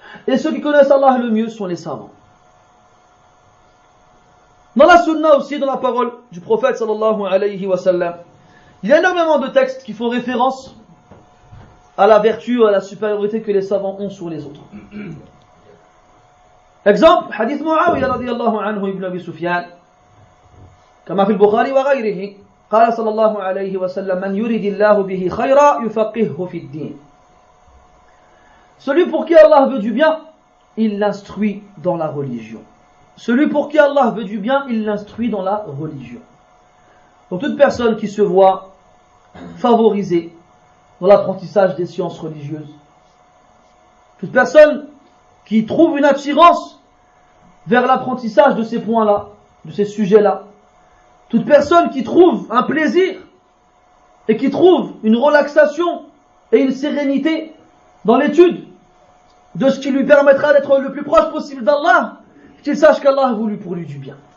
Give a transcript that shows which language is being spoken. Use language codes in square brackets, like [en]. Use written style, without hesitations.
[fr] Et ceux qui connaissent Allah le mieux sont les savants. Dans la sunna aussi, dans la parole du prophète sallallahu alayhi wa sallam, il y a énormément de textes qui font référence à la vertu, à la supériorité que les savants ont sur les autres. Exemple, hadith [ar] Muawiyah radiyallahu anhu ibn Abi Sufyan, كما في البخاري وغيره قال صلى الله عليه وسلم من يريد الله به خيرا يفقهه في الدين. [fr] Celui pour qui Allah veut du bien, il l'instruit dans la religion. Celui pour qui Allah veut du bien, il l'instruit dans la religion. Donc toute personne qui se voit favorisée dans l'apprentissage des sciences religieuses, toute personne qui trouve une attirance vers l'apprentissage de ces points-là, de ces sujets-là, toute personne qui trouve un plaisir et qui trouve une relaxation et une sérénité dans l'étude de ce qui lui permettra d'être le plus proche possible d'Allah, qu'il sache qu'Allah a voulu pour lui du bien.